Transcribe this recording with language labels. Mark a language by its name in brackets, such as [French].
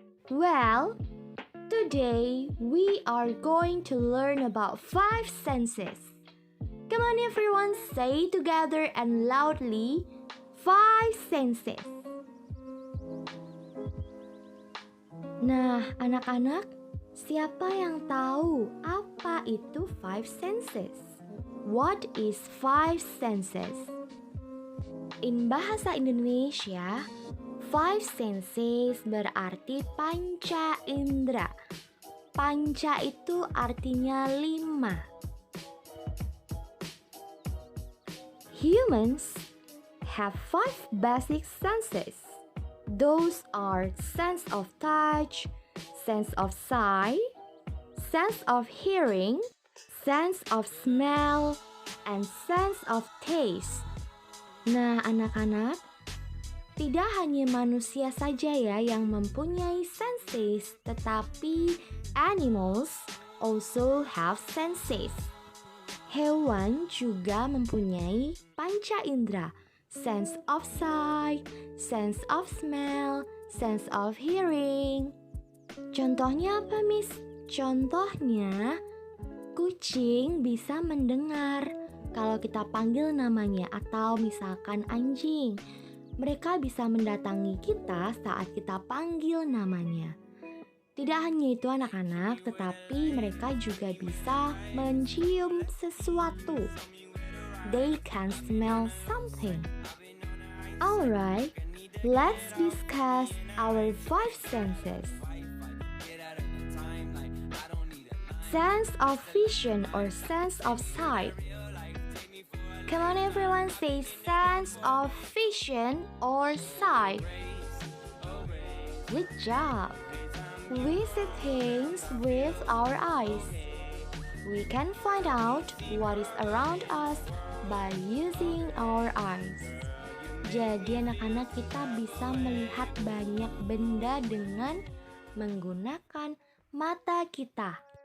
[English] Well, today we are going to learn about 5 senses. Come on everyone, say together and loudly, 5 senses. [Indonesian] Nah, anak-anak, siapa yang tahu apa itu 5 senses? [English] What is 5 senses? In bahasa Indonesia, 5 senses [Indonesian] berarti panca indera. Panca itu artinya 5. [English] Humans have 5 basic senses. Those are sense of touch, sense of sight, sense of hearing, sense of smell, and sense of taste. [Indonesian] Nah, anak-anak, tidak hanya manusia saja ya yang mempunyai senses, tetapi [English] animals also have senses. [Indonesian] Hewan juga mempunyai panca indera. [English] Sense of sight, sense of smell, sense of hearing. [Indonesian] Contohnya apa, Miss? Contohnya, kucing bisa mendengar kalau kita panggil namanya, atau misalkan anjing. Mereka bisa mendatangi kita saat kita panggil namanya. Tidak hanya itu anak-anak, tetapi mereka juga bisa mencium sesuatu. [English] They can smell something. Alright, let's discuss our 5 senses. Sense of vision or sense of sight. Come on everyone, say sense of vision or sight. Good job. We see things with our eyes. We can find out what is around us by using our eyes. [Indonesian] Jadi anak-anak, kita bisa melihat banyak benda dengan menggunakan mata kita.